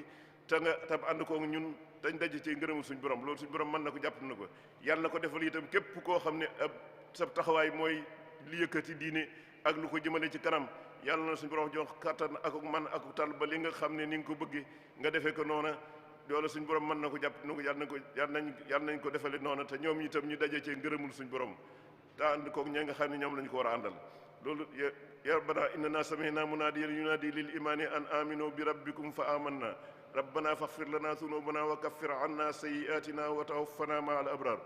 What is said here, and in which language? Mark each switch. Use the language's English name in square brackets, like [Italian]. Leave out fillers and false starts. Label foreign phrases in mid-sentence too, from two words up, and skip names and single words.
[Wolof] te nga tam ànd koog ñun dañ daje ci ngërëmul suñu borom loolu suñu borom mën na ko jàpp na ko yàlla na ko defal itam képp koo xam ne ab sa taxawaay mooy li yëkkati diine ak lu ko jëmale ci kanam yàlla na suñu borom jox kattan ak man ak tal ba li nga xam ne ni nga ko bëggee nga defee ko noona loolu suñu borom mën na ko jàpp na ko yàlla nañ ko defale noona te ñoom itam ñu daje ci ngërëmul suñu borom te ànd koog ña nga xam ne ñoom lañu ko war a àndal loolu [Arabic] يا ربنا إننا سمعنا مناديا ينادي للإيمان أن آمنوا بربكم فآمنا ربنا فاغفر لنا ذنوبنا وكفر عنا سيئاتنا وتوفنا مع الأبرار